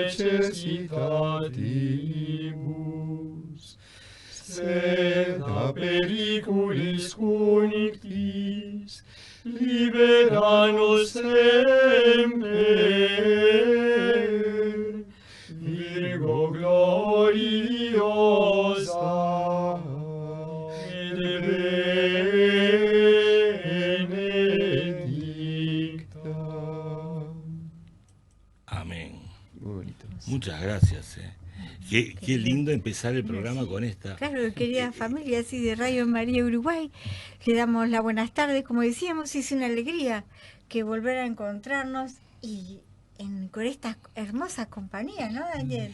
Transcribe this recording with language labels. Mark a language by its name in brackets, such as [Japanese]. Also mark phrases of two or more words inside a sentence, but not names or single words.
[Latin] necessitatibus, sed a periculis cunictis libera-nos semper, Virgo gloriosa et benedicta. Amén. [Spanish] Muy bonito. Muchas gracias. Qué lindo empezar el programa con esta. Claro, querida familia, así de Radio María Uruguay, le damos las buenas tardes, como decíamos, es una alegría que volver a encontrarnos y con estas hermosas compañías, ¿no, Daniel?